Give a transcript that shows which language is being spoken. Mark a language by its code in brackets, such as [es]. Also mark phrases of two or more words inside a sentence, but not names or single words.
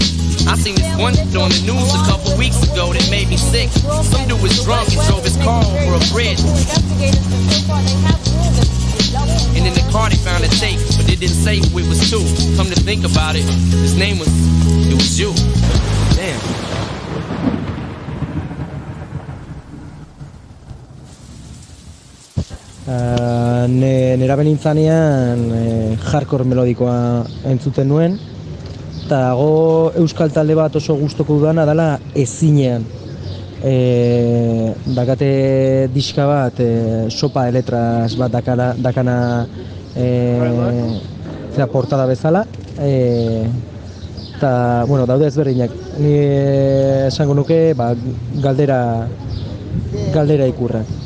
[en] I seen this one on the news a couple weeks ago that made me sick. Some dude was drunk and drove his car over a bridge. And in the car they found a tape, but it didn't say who it was to. Come to think about it, his name was, it was you. Damn. [eu] Nera benintzanean hardcore melodikoa entzuten nuen, eta dago euskal talde bat oso gustoko dudana dela Ezinean. Dakate diska bat, [es] sopa de letras [eu] bat dakana portada bezala, eta bueno, daude ezberdinak. Ni esango nuke galdera ikurra.